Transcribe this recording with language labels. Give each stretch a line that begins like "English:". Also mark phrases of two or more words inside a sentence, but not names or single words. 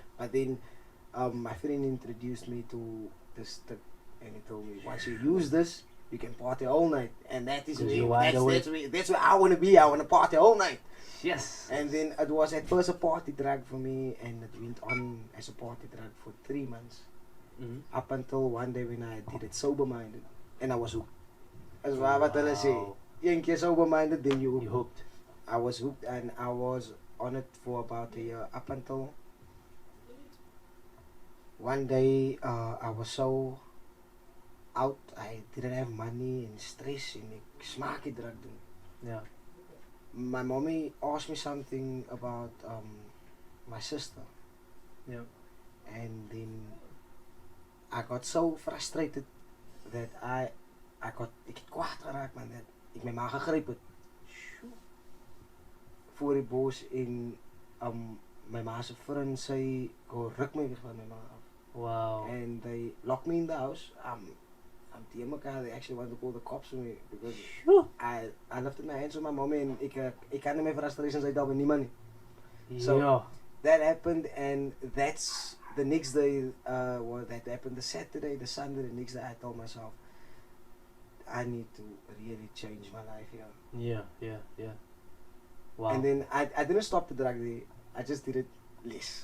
English: But then my friend introduced me to this tip, and he told me once you use this, you can party all night, and that is 'Cause where, you're wide awake. that's where I want to be. I want to party all night. Yes. And then it was at first a party drug for me, and it went on as a party drug for 3 months, Mhm. up until one day when I did it sober-minded, and I was hooked.
Afrikaans: As wat hulle sê,
English: Wow.
Afrikaans: een keer sober-minded,
English: then you You hooked. hooked. I was hooked, and I was on it for about a year, up until one day I was so out, I didn't have money and stress, and
Afrikaans: ek smaak die drug doen.
English: Yeah. My mommy asked me something about my sister, Yeah. and then I got so frustrated that
Afrikaans: ek het kwaad geraak man, dat ek my ma gegryp het voor die bos en my ma se vriend sy go ruk my weg van my ma af.
English: Wow. And they locked me in the house. I'm
Afrikaans: tegen mekaar,
English: they actually wanted to call the cops on me because Sure. I lifted my hands on my mommy and
Afrikaans: ek kan nie my frustrations uithaal by niemand nie.
English: So- Yeah. That happened, and that's the next day. That happened the Saturday, the Sunday, the next day. I told myself, I need to really change my life here. Yeah. Yeah. Yeah. Wow. And then I didn't stop the drug there. I just did it less.